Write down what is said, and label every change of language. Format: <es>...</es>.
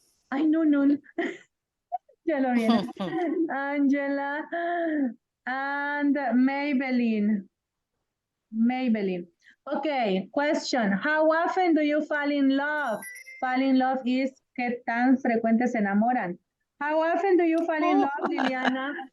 <es>Ay, no. Ya lo viene. Angela and Maybelline.</es> <en>Okay, question. How often do you fall in love? Fall in love is</en> <es>¿qué tan frecuente se enamoran?</es> <en>How often do you fall in love, Liliana?</en>